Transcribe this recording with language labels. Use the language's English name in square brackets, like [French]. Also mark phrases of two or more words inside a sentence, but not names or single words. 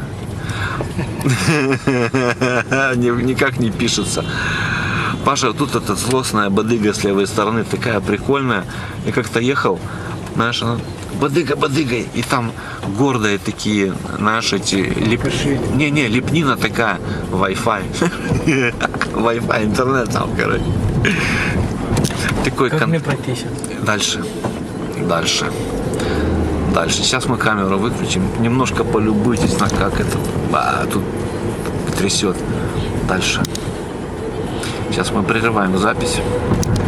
[Russian] Никак не пишется. Паша, тут эта злостная бадыга с левой стороны такая прикольная. Я как-то ехал, знаешь, она бадыга, бадыга, и там гордые такие, знаешь, эти Не, лепнина такая, Wi-Fi. Wi-Fi, интернет там, короче. Такой Как мне пройти сейчас? Дальше. Сейчас мы камеру выключим. Немножко полюбуйтесь на как это тут трясет. Дальше. Сейчас мы прерываем запись.